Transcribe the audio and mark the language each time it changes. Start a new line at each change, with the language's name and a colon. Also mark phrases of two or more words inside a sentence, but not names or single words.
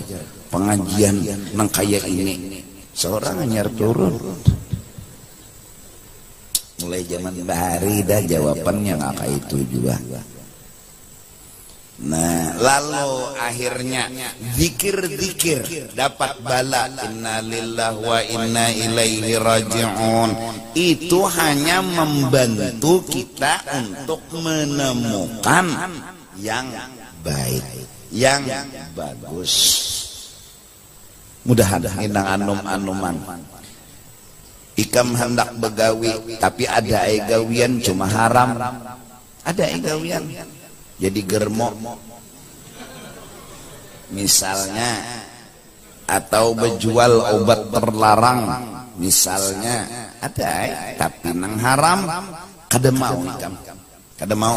Banjar: Pengajian nang kaya ini seorang hanyar turun. Mulai zaman bahari dah jawabannya ngaka itu juga.
Indonesian: Nah lalu akhirnya zikir-zikir dapat bala,
Arabic: إنا لله وإنا إليه راجعون.
Indonesian: Itu hanya membantu kita untuk menemukan yang baik, yang bagus.
Banjar: Mudah-mudahan indang anum-anuman ikam hendak begawi, tapi ada gawian cuma haram, ada gawian jadi germo misalnya, atau berjual obat terlarang misalnya, ada tapi nang haram kada mau ikam, kada mau.